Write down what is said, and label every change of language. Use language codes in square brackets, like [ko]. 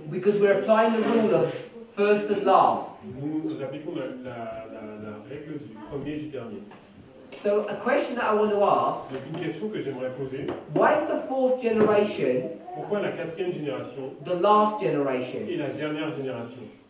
[en] because we're applying the rule of first and last. [fr] nous appliquons la règle du premier et du dernier. [en] So a question that I want to ask, [fr] Donc une question que j'aimerais poser, [en] why is the fourth generation [fr] pourquoi la quatrième génération [en] the last generation? [fr] et la dernière génération?